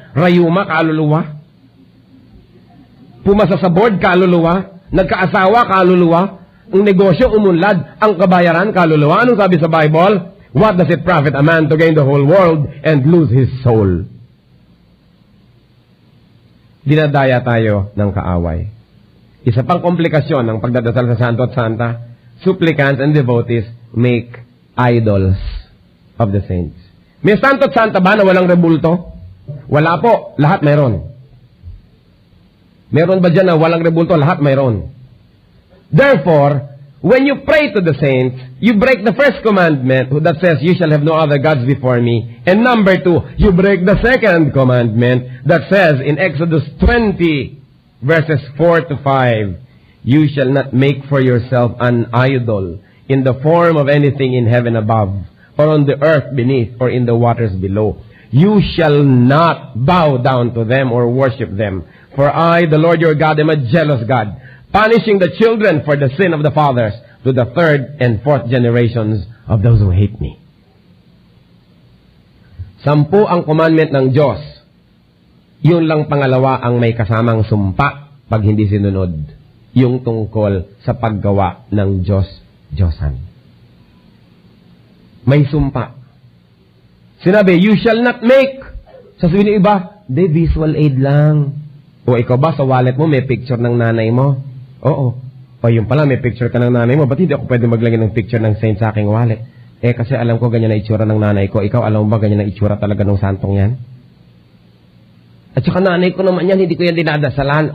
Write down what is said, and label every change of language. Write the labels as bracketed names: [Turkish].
[Filipino] Rayuma, kaluluwa. Pumasa sa board, kaluluwa. Nagkaasawa, kaluluwa. Ang negosyo, umunlad. Ang kabayaran, kaluluwa. Anong sabi sa Bible? [English] What does it profit a man to gain the whole world and lose his soul? [Filipino] Dinadaya tayo ng kaaway. Isa pang komplikasyon ng pagdadasal sa santo at santa, [English] supplicants and devotees make idols of the saints. [Filipino] May santo at santa ba na walang rebulto? Wala po. Lahat mayroon. Meron ba dyan na walang rebulto? Lahat mayroon. [English] Therefore, when you pray to the saints, you break the first commandment that says, you shall have no other gods before me. And number 2, you break the second commandment that says in Exodus 20, verses 4 to 5, you shall not make for yourself an idol in the form of anything in heaven above, or on the earth beneath, or in the waters below. You shall not bow down to them or worship them. For I, the Lord your God, am a jealous God, punishing the children for the sin of the fathers to the 3rd and 4th generations of those who hate me. [Filipino] 10 ang commandment ng Diyos. Yun lang pangalawa ang may kasamang sumpa pag hindi sinunod. Yung tungkol sa paggawa ng Diyos-Diyosan. May sumpa. [English] Sinabi, you shall not make. [Filipino] Sasabihin ng iba, de visual aid lang. O ikaw ba sa wallet mo may picture ng nanay mo? Oo. O yung pala, may picture ka ng nanay mo. Ba't hindi ako pwede maglagay ng picture ng saint sa aking wallet? Kasi alam ko ganyan na itsura ng nanay ko. Ikaw, alam mo ba ganyan na itsura talaga ng santong yan? At saka nanay ko naman yan, hindi ko yan dinadasalan.